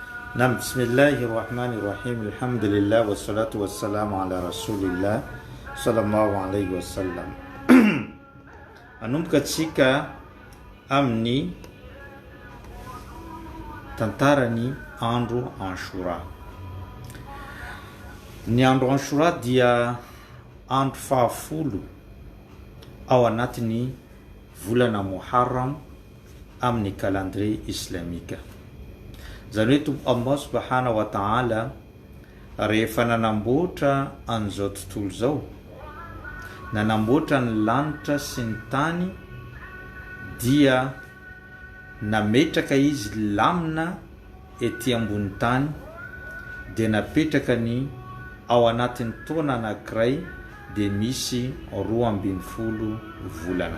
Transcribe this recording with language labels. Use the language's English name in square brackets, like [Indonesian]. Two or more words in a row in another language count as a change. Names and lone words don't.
[Arabic] نعم، بسم الله الرحمن الرحيم، الحمد لله، والصلاة والسلام على رسول الله صلى الله عليه وسلم. [Malagasy] Anomboka tsika amin'ny tantarany andro Ashura. Ny andro Ashura dia andro fahafolo ao anatiny volana Muharram amin'ny calendrier islamika. Zany hoe Tompo Allah [Arabic] سبحانه وتعالى [Malagasy] rehefa nanamboatra an'izao tontolo zao, nanamboatra ny lanitra sy ny tany, dia nametraka izy lamina ety ambony tany, dia napetraka ny ao anatin'ny taona anankiray dia misy 12 volana.